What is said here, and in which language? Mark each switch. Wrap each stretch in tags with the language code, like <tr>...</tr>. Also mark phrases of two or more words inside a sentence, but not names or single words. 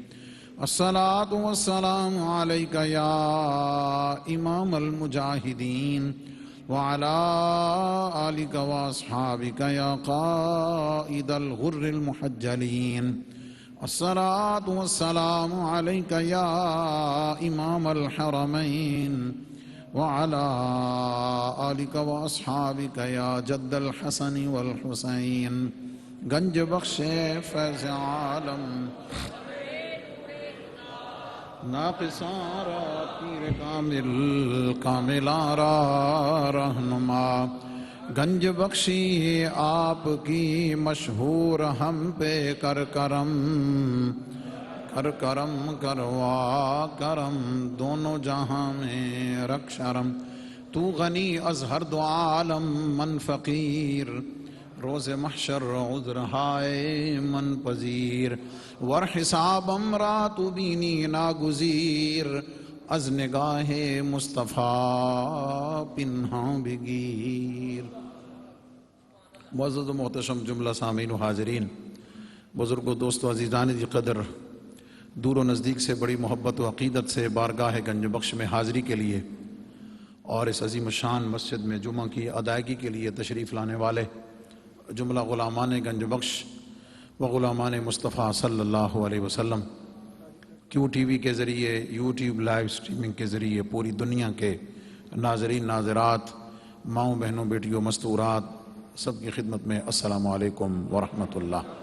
<ar>الصلاة والسلام عليك يا إمام المجاهدين وعلى آلك وأصحابك يا قائد الغر المحجلين. الصلاة والسلام عليك يا إمام الحرمين وعلى آلك وأصحابك يا جد الحسن والحسين.</ar> <fa>گنج بخش فیض عالم ناقصاں را پیر کامل کاملاں را رہنما.</fa> <ur>گنج بخشی آپ کی مشہور ہم پہ کر کرم کر کرم کروا کرم دونوں جہاں میں رکھ شرم.</ur> <fa>تو غنی از ہر دو عالم من فقیر روز محشر عذر ہائے من پذیر. ور حسابم را تو بینی ناگزیر از نگاہ مصطفیٰ پنہاں بگیر.</fa> <ur>معزز و محتشم جملہ سامعین و حاضرین، بزرگوں، دوستو، عزیزان دی قدر، دور و نزدیک سے بڑی محبت و عقیدت سے بارگاہ گنج بخش میں حاضری کے لیے اور اس عظیم الشان مسجد میں جمعہ کی ادائیگی کے لیے تشریف لانے والے جملہ غلامان گنج بخش و غلامان مصطفیٰ</ur> <ar>صلی اللہ علیہ وسلم،</ar> <ur>کیو ٹی وی کے ذریعے، یوٹیوب لائیو سٹریمنگ کے ذریعے پوری دنیا کے ناظرین ناظرات، ماؤں بہنوں بیٹیوں مستورات، سب کی خدمت میں</ur> <ar>السلام علیکم ورحمۃ اللہ.</ar>